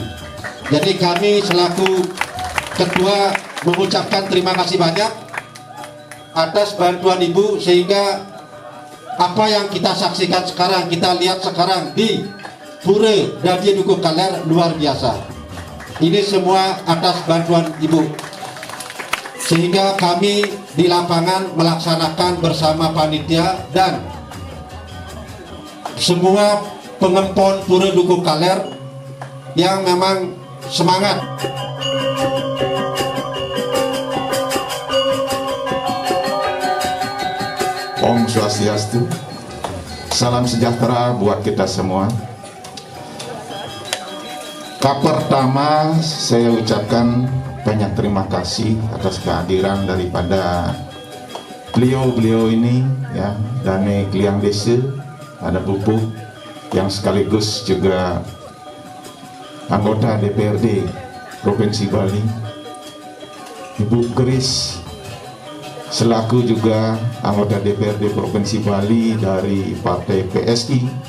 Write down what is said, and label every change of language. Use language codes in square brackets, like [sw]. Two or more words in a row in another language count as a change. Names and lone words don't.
[id] Jadi kami selaku ketua mengucapkan terima kasih banyak atas bantuan Ibu, sehingga apa yang kita saksikan sekarang, kita lihat sekarang di Pura dan di Dukuh Kaler luar biasa. Ini semua atas bantuan Ibu, sehingga kami di lapangan melaksanakan bersama panitia dan semua pengempon Pura Dukuh Kaler yang memang semangat. [ban] Om Swastiastu, [id] salam sejahtera buat kita semua. Pertama saya ucapkan banyak terima kasih atas kehadiran daripada beliau ini ya, Dane Kliang Desa, ada Pupuk yang sekaligus juga anggota DPRD Provinsi Bali, Ibu Grace selaku juga anggota DPRD Provinsi Bali dari Partai PSI,